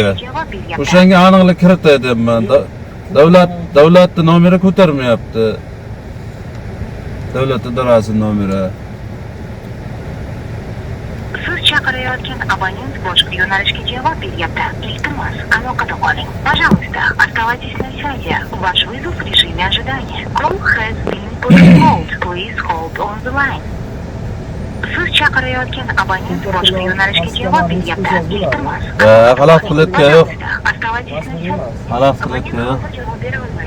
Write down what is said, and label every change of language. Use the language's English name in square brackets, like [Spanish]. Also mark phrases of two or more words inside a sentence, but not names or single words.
[Uzbek] O'shanga aniqlik kiritay deyapman. Davlatning nomeri ko'tarmayapti. Davlat idorasining nomeri. Siz chaqirayotgan abonent boshqa yo'nalishga javob beryapti. Iltimos, aloqada qoling. [Russian] Пожалуйста, оставайтесь на связи. Ваш вызов в режиме ожидания. [English] Call has been put on hold. Please hold on the line. [Uzbek] Siz chaqirayotgan abonent boshqa yo'nalishga javob beryapti. Iltimos. Xalaq qilayotgan yo'q. [Russian] Оставайтесь на связи. [Uzbek] Xalaq qilayotgan yo'q. Javob bera olmaydi.